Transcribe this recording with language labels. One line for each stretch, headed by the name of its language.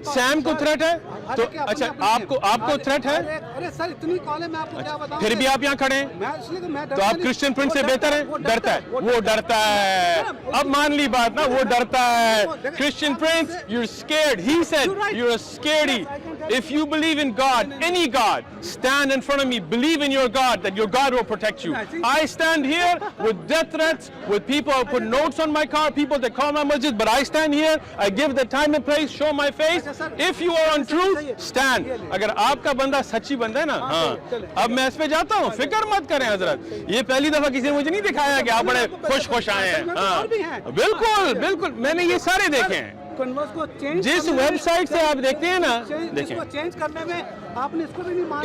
Hindi: Sam को threat है? तो अच्छा, आपको थ्रेट है? अरे सर, इतनी कॉल है, मैं आपको क्या बताऊं? फिर भी आप यहाँ खड़े हैं, तो आप क्रिश्चियन प्रिंस से बेहतर है? डरता है, वो डरता है। अब मान ली बात ना, वो डरता है।
English: Christian prince, you're scared. He said you're a scaredy. If you believe in God, any God, stand in front of me, believe in your God, that your God will protect you. I stand here with death threats, with people who put notes on my car, people that call my masjid, but I stand here, I give the time and place, show my face. If you are on truth, stand.
Hindi: अगर आपका बंदा सच्ची बंदा है ना, हाँ, अब मैं इस पे जाता हूँ, फिक्र मत करें हजरत। ये पहली दफा किसी ने मुझे नहीं दिखाया कि आप बड़े खुश आए हैं। हाँ, बिल्कुल, मैंने ये सारे देखे हैं। जिस वेबसाइट से आप देखते हैं ना, देखें, चेंज करने में आपने इसको भी नहीं माना।